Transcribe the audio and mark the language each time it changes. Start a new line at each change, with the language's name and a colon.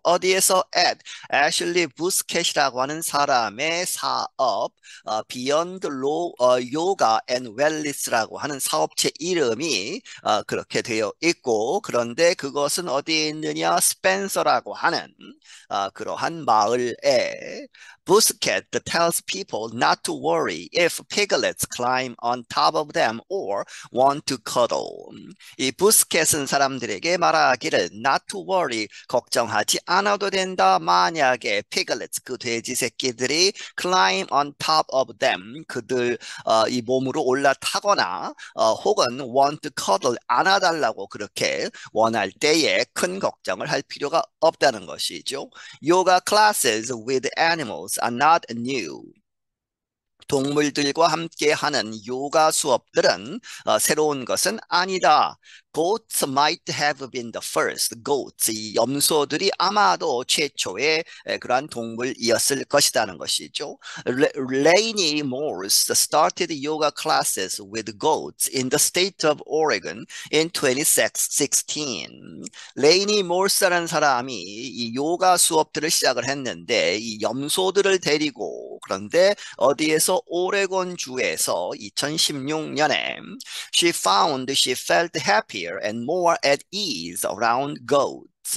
Korean: 어디에서 at Ashley Busquets이라고 하는 사람의 사업 Beyond Yoga and Wellness라고 하는 사업체 이름이 그렇게 되어 있고 그런데 그것은 어디에 있느냐 스펜서라고 하는 그러한 마을에
English: Busquets tells people not to worry if piglets climb on top of them or want to cuddle.
Korean: 이 부스켓은 사람들에게 말하기를
English: not to worry
Korean: 걱정하지 않아도 된다. 만약에 piglets 그 돼지 새끼들이
English: climb on top of them
Korean: 그들 이 몸으로 올라타거나 혹은
English: want to cuddle
Korean: 안아달라고 그렇게 원할 때에 큰 걱정을 할 필요가 없다는 것이죠.
English: Yoga classes with animals are not new.
Korean: 동물들과 함께하는 요가 수업들은 새로운 것은 아니다.
English: Goats might have been the first.
Korean: Goats, 이 염소들이 아마도 최초의 그러한 동물이었을 것이라는 것이죠.
English: Laney Morse started yoga classes with goats in the state of Oregon in 2016.
Korean: 레이니 몰스라는 사람이 이 요가 수업들을 시작을 했는데 이 염소들을 데리고 그런데 어디에서 오레곤 주에서 2016년에
English: she found she felt happier and more at ease around goats.